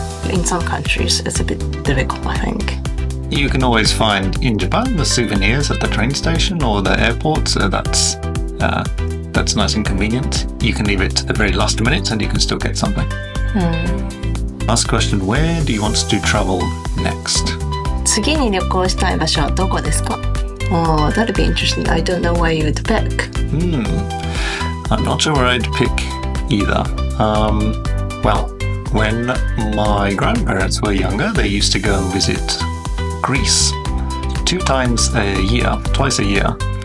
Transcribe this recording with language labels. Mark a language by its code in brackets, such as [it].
[en] In some countries, it's a bit difficult, I think. You can always find in Japan the souvenirs at the train station or the airport, so that's nice and convenient. You can leave it to the very last minute and you can still get something. Last question, where do you want to travel next? [ja] 次に旅行したい場所はどこですか? [en] Oh, that'd be interesting. I don't know where you would pick. I'm not sure where I'd pick either. Well, when my grandparents were younger, they used to go and visit Greece twice a year.